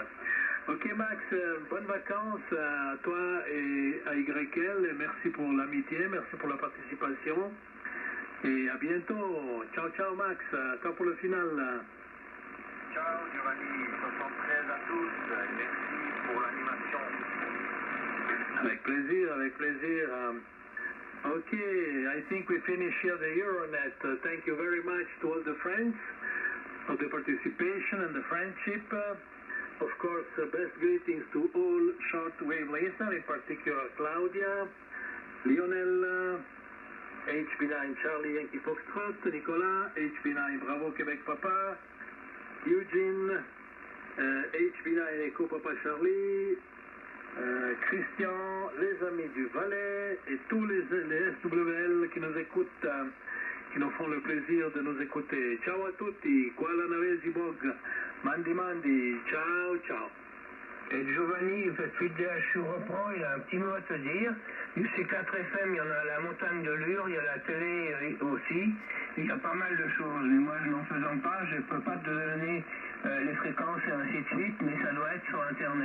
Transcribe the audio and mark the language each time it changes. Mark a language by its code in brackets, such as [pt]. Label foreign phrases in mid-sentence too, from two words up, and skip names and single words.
[fr] Ok Max, bonnes vacances à toi et à YL, et merci pour l'amitié, merci pour la participation, et à bientôt. Ciao Max, à toi pour le final. Ciao Giovanni, 73 à tous, et merci pour l'animation. Avec plaisir. [en] Okay, I think we finish here the Euronet. Thank you very much to all the friends for the participation and the friendship. Of course, best greetings to all shortwave listeners, in particular Claudia, Lionel, HB9 Charlie Yankee Foxtrot, [fr] Nicolas, HB9 Bravo Québec Papa, Eugene, HB9 Echo Papa Charlie, Christian, les amis du Valais et tous les SWL qui nous écoutent, qui nous font le plaisir de nous écouter. [it] Ciao a tutti, qua la Navesi Bog, mandi, ciao. [fr] Et Giovanni, je reprends, il a un petit mot à te dire. Du C4FM, il y en a à la montagne de Lure, il y a la télé aussi, il y a pas mal de choses. Mais moi, n'en faisant pas, je ne peux pas te donner les fréquences et ainsi de suite, mais ça doit être sur Internet.